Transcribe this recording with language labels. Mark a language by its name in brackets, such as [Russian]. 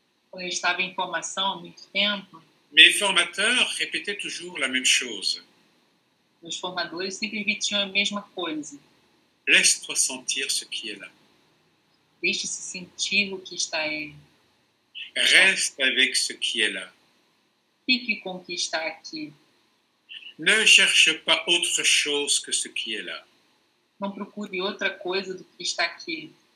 [Portuguese] Quando eu estava em formação há muito tempo, [French] mes formateurs répétaient toujours la même chose. [Portuguese] meus formadores sempre repetiam a mesma coisa. [French] Laisse-toi sentir ce qui est là. [Portuguese] Deixe-se sentir o que está aí. [French] Reste avec ce qui est là. [Portuguese] Fique com o que está aqui. [French] Ne cherche pas autre chose que ce qui est là. [Portuguese] Não procure outra coisa do que está aqui.